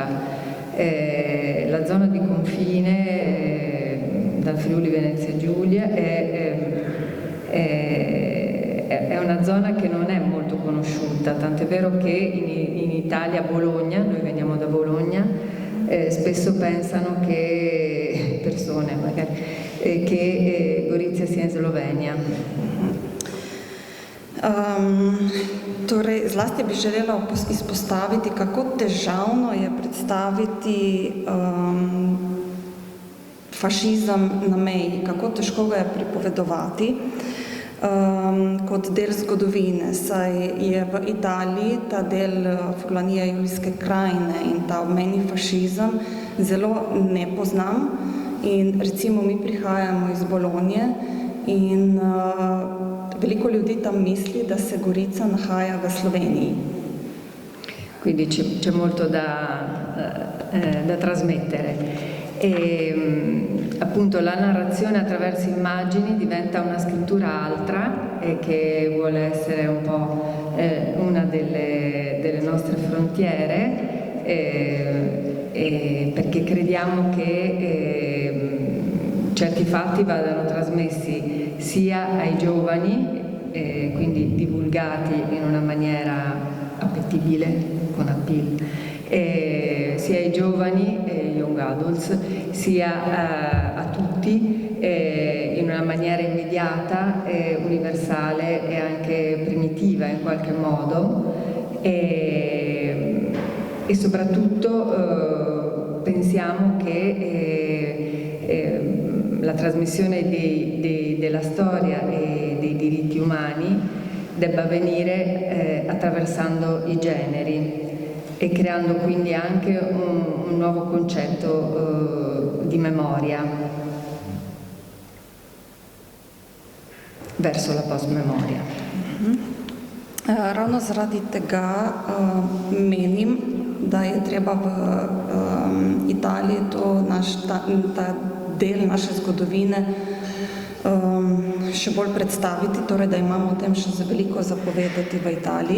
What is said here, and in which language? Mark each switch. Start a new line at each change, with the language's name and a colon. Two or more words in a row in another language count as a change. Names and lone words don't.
Italian: La zona di confine dal Friuli Venezia Giulia è una zona che non è molto conosciuta, tant'è vero che in Italia, a Bologna, noi veniamo da Bologna, spesso pensano che persone magari che Gorizia sia in Slovenia.
Slovenian: Torej, zlasti bi želela izpostaviti, kako težavno je predstaviti fašizem na meji, kako težko ga je pripovedovati kot del zgodovine, saj je v Italiji ta del Furlanije Julijske krajine in ta obmejni fašizem zelo nepoznan. In recimo mi prihajamo iz Bolonje in veliko ljudi tam misli, da se Gorica nahaja v Sloveniji.
Italian: Quindi c'è molto da trasmettere. Appunto la narrazione attraverso immagini diventa una scrittura altra che vuole essere un po' una delle nostre frontiere, perché crediamo che certi fatti vadano trasmessi sia ai giovani, quindi divulgati in una maniera appetibile, con appeal, sia ai giovani,
English: young adults,
Italian: sia a tutti in una maniera immediata, universale e anche primitiva in qualche modo, e soprattutto pensiamo che la trasmissione della storia e dei diritti umani debba avvenire attraversando i generi e creando quindi anche un nuovo concetto di memoria verso la post-memoria.
Slovenian: Ravno zaradi tega menim, da je treba v Italiji ta del naše zgodovine še bolj predstaviti, torej da imamo o tem še veliko zapovedati v Italiji.